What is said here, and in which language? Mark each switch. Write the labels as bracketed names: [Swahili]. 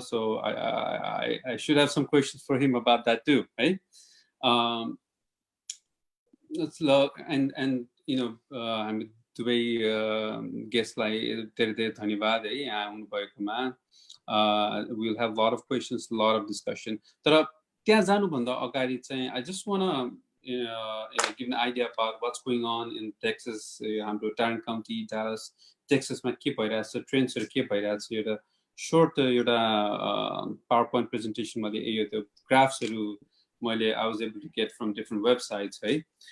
[English] So I should have some questions for him about that too, right? Let's look and you know I'm [Nepali] दुवै गेस्टलाई धेरै धेरै धन्यवाद है यहाँ आउनुभएकोमा। [English] We'll have a lot of questions, a lot of discussion. [Nepali] तर त्यहाँ जानुभन्दा अगाडि चाहिँ [English] I just want to give an idea about what's going on in Texas, हाम्रो Tarrant County, Dallas, Texasमा के भइरहेछ, ट्रेन्ड्सहरू के भइरहेछ, [Nepali] एउटा short एउटा [English] PowerPoint presentation मैले यो त्यो ग्राफ्सहरू मैले I was able to get from different websites है।